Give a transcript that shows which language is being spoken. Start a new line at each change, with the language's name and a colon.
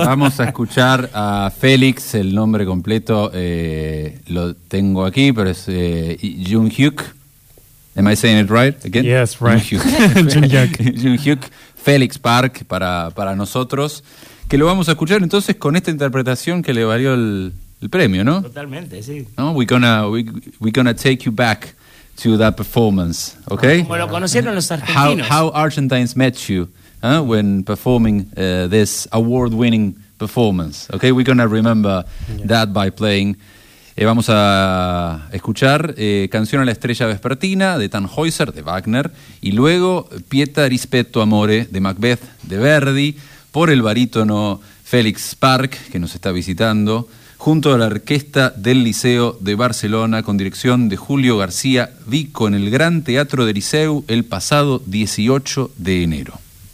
Spanish: Vamos a escuchar a Félix, el nombre completo lo tengo aquí, pero es Jung-hyuk.
English: Am I saying it right again? Yes, right.
Spanish: Jung-hyuk. Félix Park para nosotros. Que lo vamos a escuchar entonces con esta interpretación que le valió el premio, ¿no? Totalmente, sí.
English: No, we're gonna take you back to that performance, okay?
Spanish: Como lo conocieron los argentinos.
English: How Argentines met you when performing this award-winning performance, okay? We're gonna remember that by playing
Spanish: Vamos a escuchar Canción a la estrella vespertina de Tannhäuser, de Wagner, y luego Pietà rispetto amore de Macbeth, de Verdi, por el barítono Félix Park, que nos está visitando, junto a la Orquesta del Liceo de Barcelona, con dirección de Julio García Vico, en el Gran Teatro del Liceu, el pasado 18 de enero.